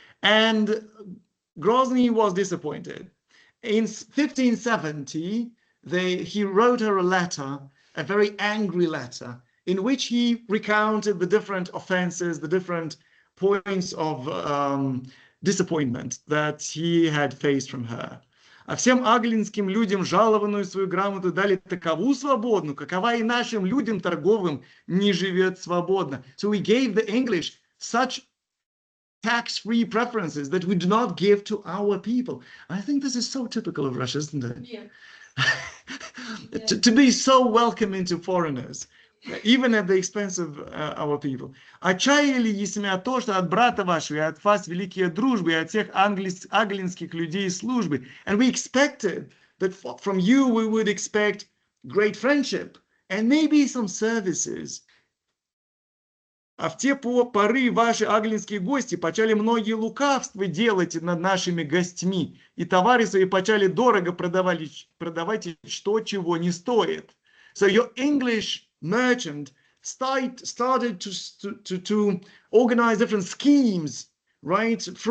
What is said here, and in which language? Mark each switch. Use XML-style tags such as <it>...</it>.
<en>And Grozny was disappointed. In 1570, he wrote her a letter, a very angry letter, in which he recounted the different offenses, the different points of disappointment that he had faced from her.</en> <ru>А всем аглинским людям жалованную свою грамоту дали такову свободную, какова и нашим людям торговым не живет свободно.</ru> <en>So we gave the English such tax-free preferences that we do not give to our people. I think this is so typical of Russia, isn't it? Yeah. To be so welcoming to foreigners, even at the expense of our people.</en> <ru>Отчаяли есмя то, что от брата вашего и от вас великие дружбы, и от всех аглинских людей службы.</ru> <en>And we expected that from you we would expect great friendship and maybe some services.</en> <ru>А в те поры ваши аглинские гости почали многие лукавства делать над нашими гостьми, и товары свои почали дорого продавать что чего не стоит.</ru> <en>So your English merchant started to organize different schemes, right?</en>